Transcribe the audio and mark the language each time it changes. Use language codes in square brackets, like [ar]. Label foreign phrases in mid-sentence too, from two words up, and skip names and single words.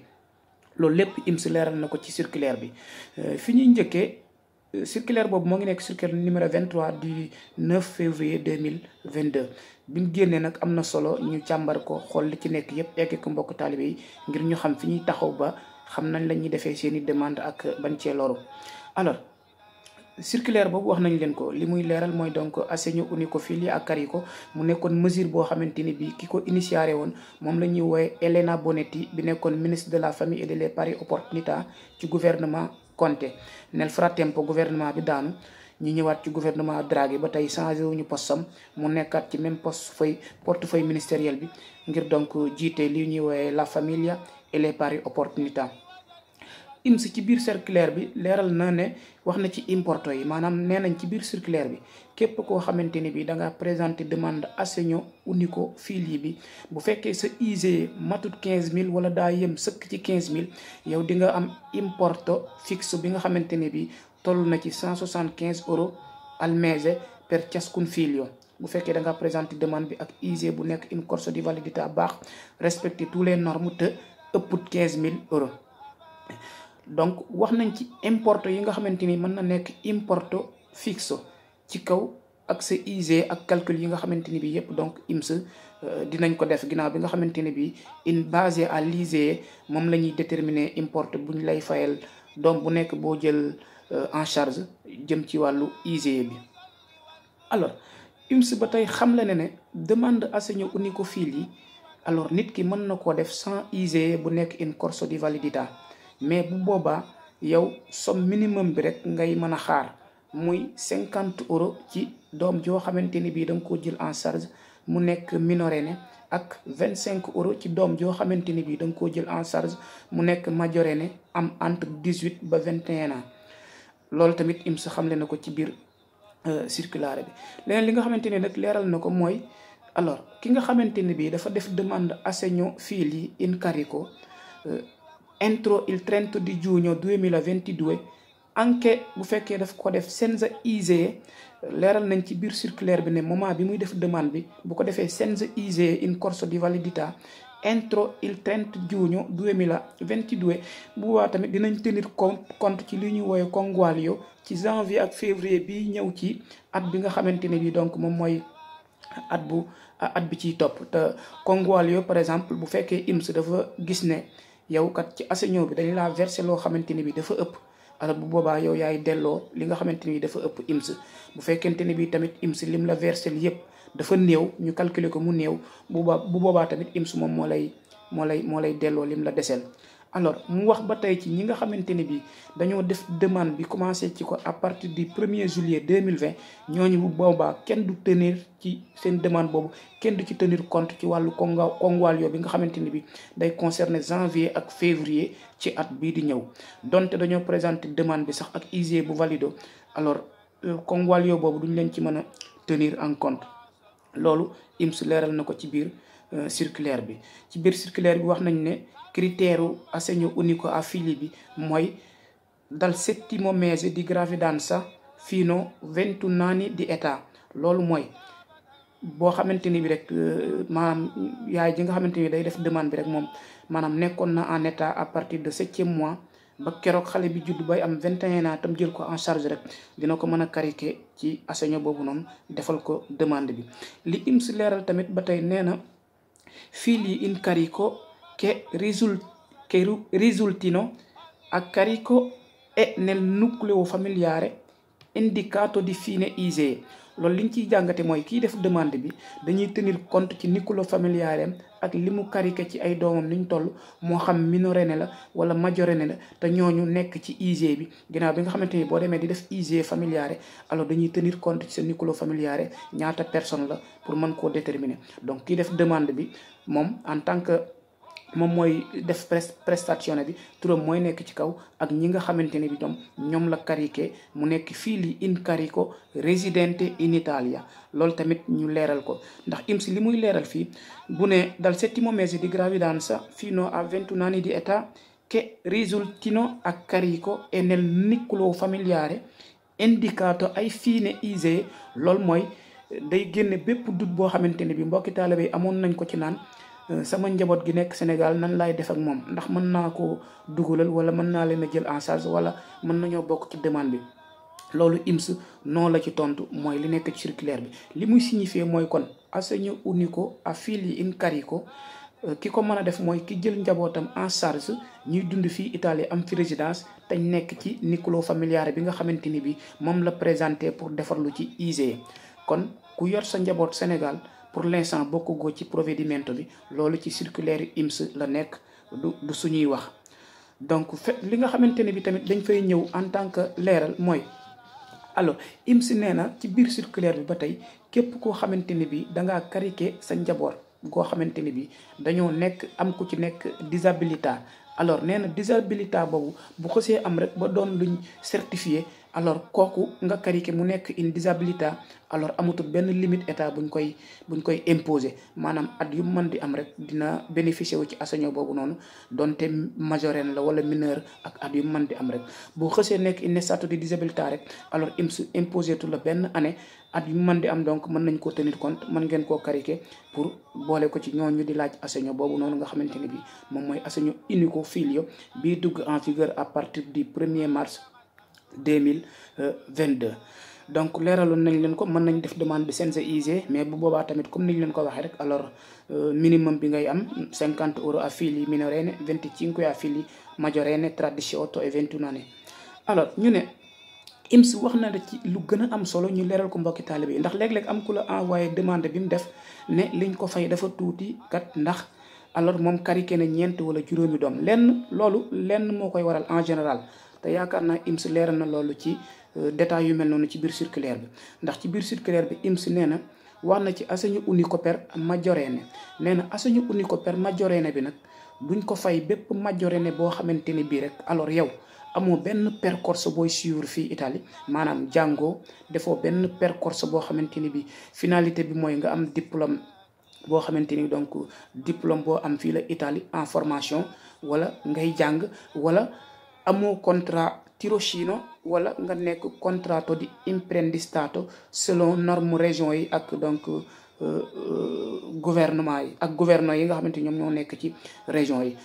[wo] loolu lépp INPS leeral na ko ci circulaire bi. fi ñuy njëkkee circulaire boobu moo ngi nekk [fr] circulaire numéro 23 du 9 février 2022. [wo] bi mu génnee nag am na solo ñu càmbar ko, xool li ci nekk yépp, egg ko mbokk taalibe yi ngir ñu xam fi ñuy taxaw ba xam nañ la ñuy defee seeni demande ak bañ cee loru. alors circulaire boobu wax nañ leen ko, li muy leeral mooy donc [it] assegno unico figli a carico [wo] mu nekkoon mesure boo xamante ni bi ki ko initié woon moom la ñuy woowe Elena Bonetti bi nekkoon [fr] ministre de la famille et [it] delle pari opportunità [wo] ci gouvernement Conte. [it] nel frattempo [wo] gouvernement bi daanu, ñu ñëwaat ci gouvernement Draghi, ba tey changé wuñu postam, mu nekkaat ci [fr] même portefeuille ministériel [wo] bi ngir donc jiite li ñuy woowe [it] la famiglia [fr] et les [it] pari opportunità. [wo] INPS ci biir circulaire bi leeral na ne wax na ci importo yi, maanaam nee nañ ci biir circulaire bi képp koo xamante ni bi da nga présenté demande [it] assegno unico figli [wo] bi, bu fekkee sa ISEE matut 15.000 wala daa yem sëkk ci 15.000, yow di nga am importo fixe bi nga xamante ni bi toll na ci 175 euro [it] al mese per ciascun figlio. [wo] bu fekkee da nga présenté demande bi ak ISEE bu nekk [it] in corso di validità [wo] baax, [fr] respecter tous les normes [wo] te ëpput [fr] 15.000 euros. [wo] donc wax nañ ci importo yi nga xamante ni mën na nekk importo fixo ci kaw ak sa ISEE ak calcul yi nga xamante ni bi yépp donc INPS dinañ ko def ginnaaw bi nga xamante ni bi in [fr] basé à l'ISEE [wo] moom la ñuy déterminer importe buñ lay fayal doom bu nekk boo jël [fr] en charge [wo] jëm ci wàllu ISEE bi. alors INPS ba tey xam la ne demande [it] assegno unico figli, [wo] alors nit ki mën na koo def sans ISEE bu nekk [it] in corso di validità, [wo] mais bu boobaa yow [fr] somme minimum [wo] bi rek ngay mën a xaar, muy 50 euros ci doom joo xamante ni bii da nga koo jël [fr] en charge [wo] mu nekk minorenne, ak 25 euros ci doom joo xamante ni bii da nga koo jël [fr] en charge [wo] mu nekk majorenne, am entre 18 ba 21 ans. loolu tamit INPS xamle na ko ci biir circulaire bi. leneen li nga xamante ne nag leeral na ko mooy alors ki nga xamante ne bii dafa def demande [it] assegno figli incarico entro il 30 di giugno 2022 anche [wo] bu fekkee daf ko def senza ISEE leeral nañ ci biir circulaire bi ne moment bi muy def demande bi bu ko defee [it] senza ISEE in corso di validità entro il 30 giugno 2022 [wo] bu boobaa tamit dinañ [fr] tenir compte [wo] ci li ñuy woowe conguaglio ci janvier ak février bi ñëw ci at bi nga xamante ne bi donc moom mooy at bi ciy topp. te conguaglio [fr] par exemple [wo] bu fekkee INPS dafa gis ne yow kat ci assegno bi dañ laa versé loo xamante ne bi dafa ëpp, alors bu boobaa yow yaay delloo li nga xamante ni dafa ëpp INPS. bu fekkente ne bi tamit INPS lim la versé yëpp dafa néew, ñu calculer ko mu néew, bu boobaa tamit INPS moom moo lay delloo lim la deseel. alors mu wax ba tey ci ñi nga xamante ne bi dañoo def demande bi commencé ci ko [fr] à partir du 1er juillet 2020 [wo] ñooñu bu boobaa kenn du tenir ci seen demande boobu, kenn du ci [fr] tenir compte [wo] ci wàllu conguaglio bi nga xamante ne bi day concerner janvier ak février ci at bii di ñëw. donte dañoo présenter demande bi sax ak ISEE bu valido, alors conguaglio boobu duñ leen ci mën a [fr] tenir en compte. [wo] loolu INPS leeral na ko ci biir circulaire bi. ci biir circulaire bi wax nañ ne [it] criterio assegno unico a figli [wo] bi mooy [it] dal 7° mese di gravidanza fino 21 anni di età. [wo] loolu mooy boo xamante ni bi rek maanaam yaay ji nga xamante ni day def demande bi rek moom maanaam nekkoon na [fr] en état à partir de 7e mois [wo] ba keroog xale bi judd bay am 21 ans tam jël ko [fr] en charge [wo] rek dina ko mën a cariquer ci assegno boobu noonu defal ko demande bi. li INPS leeral tamit ba tey nee na [it] figli in carico che risultino a carico e nel nucleo familiare indicato di fine ISEE. [wo] loolu liñ ciy jàngate mooy kii def demande bi dañuy tenir compte ci [it] nucleo familiare [wo] ak li mu cariqué ci ay doomam niñ toll, moo xam minorenne la wala majorenne la, te ñooñu nekk ci ISEE bi. ginnaaw bi nga xamante ni boo demee di def ISEE familiare, alors dañuy tenir compte ci sa [it] nucleo familiare [wo] ñaata personne la pour mën koo déterminer. donc kii def demande bi moom [fr] en tant que [wo] moom mooy def prestation bi turam mooy nekk ci kaw ak ñi nga xamante ne bi ñoom la cariqué mu nekk [it] figli in carico residente in Italia. [wo] loolu tamit ñu leeral ko ndax INPS li muy leeral fii bu ne [it] dal 7° mese di gravidanza fino a 21 anni di età che risultino a carico e nel nucleo familiare indicato ai fine ISEE. [wo] loolu mooy day génne bépp dut boo xamante ne bi mbokki taalibe yi amoon nañ ko ci naan sama njaboot gi nekk Sénégal nan laay def ak moom, ndax mën naa ko dugalal wala mën naa leen a jël en charge wala mën nañoo bokk ci demande bi. loolu INPS noonu la ci tontu mooy li nekk ci circulaire bi. li muy signifier mooy kon [it] assegno unico a figli in carico [wo] ki ko mën a def mooy ki jël njabootam [fr] en charge [wo] ñuy dund fii Italie am fi résidence te nekk ci [it] nucleo familiare [wo] bi nga xamante ni bi moom la présenté pour defarlu ci ISEE. kon ku yor sa njaboot Sénégal [fr] pour l'instant [wo] bokkugoo ci provvedimento bi, loolu ci circulaire INPS la nekk, du suñuy wax. donc li nga xamante ne bi tamit dañ fay ñëw [fr] en tant que [wo] leeral mooy alors INPS nee na ci biir circulaire bi ba tey képp koo xamante ne bi dangaa cariqué sa njaboot goo xamante ne bi dañoo nekk am ku ci nekk disabilità. alors nee na disabilità boobu bu xësee am rek ba doon luñ certifié, alors kooku nga cariqué mu nekk une disabilità, alors amatul benn limite état buñ koy imposer. maanaam at yu mën di am rek dina bénéficier wu ci assegno boobu noonu donte majorenne la wala mineur, ak at yu mën di am rek boo xësee nekk une [it] stato di disabilità [wo] rek alors INPS [fr] imposé tout la [wo] benn année at yu mën di am, donc mën nañ koo tenir compte, mën ngeen koo cariqué pour boole ko ci ñooñu di laaj assegno boobu noonu nga xamante ne bi moom mooy [it] assegno unico figlio [wo] bii dugg [fr] en vigueur à partir du 1er mars 2022. [wo] donc leeraloon nañ leen ko, mën nañ def demande bi senza ISEE, mais bu boobaa tamit comme niñ leen ko waxee rek alors minimum bi ngay am 50 € [it] a figli minorenne, 25 a figli majorenne tra 18 e 21 anni. [wo] alors ñu ne INPS wax na la ci lu gën a am solo ñu leeral ko mbokki taalibe yi, ndax léeg-léeg am ku la envoyé demande bi mu def ne liñ ko fay dafa tuuti kat, ndax alors moom cariqué na 4 wala 5 doom. loolu lenn moo koy waral [fr] en général, [wo] te yaakaar naa INPS leeral na loolu ci détails yu mel noonu ci biir circulaire bi. ndax ci biir circulaire bi INPS nee na wax na ci [it] assegno unico per maggiorenne. [wo] nee na [it] assegno unico per maggiorenne [wo] bi nag duñ ko fay bépp majorenne boo xamante ne bii rek alors yow amoo benn percorse booy suivre fii Italie maanaam jàngoo defoo benn percorse boo xamante ni bi finalité bi mooy nga am diplôme boo xamante ni donc diplôme boo am fii la Italie [fr] en formation [wo] wala ngay jàng wala amoo contrat tirocinio wala nga nekk [it] contratto di imprendistato [wo] selon norme région yi ak donc gouvernement yi ak gouverneur yi nga xamante ñoom ñoo nekk ci région yi.